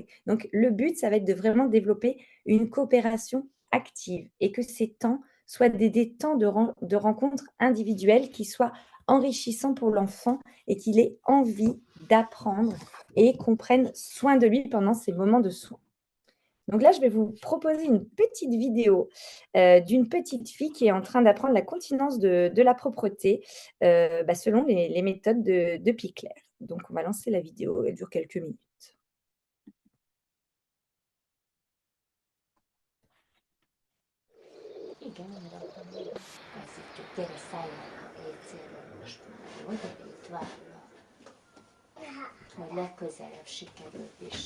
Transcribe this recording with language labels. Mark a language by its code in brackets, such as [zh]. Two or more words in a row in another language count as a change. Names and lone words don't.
[fr] Donc le but, ça va être de vraiment développer une coopération active et que ces temps soient des temps de rencontres individuelles qui soient enrichissants pour l'enfant et qu'il ait envie d'apprendre et qu'on prenne soin de lui pendant ces moments de soins. Donc là, je vais vous proposer une petite vidéo d'une petite fille qui est en train d'apprendre la continence de la propreté selon les méthodes de Pickler. Donc, on va lancer la vidéo, elle dure quelques minutes. [hu] Igen, én raktam még. Készítjük, gyere szálljon a WC-ről most már, jó? Gyere itt vállal. Majd legközelebb sikerül is.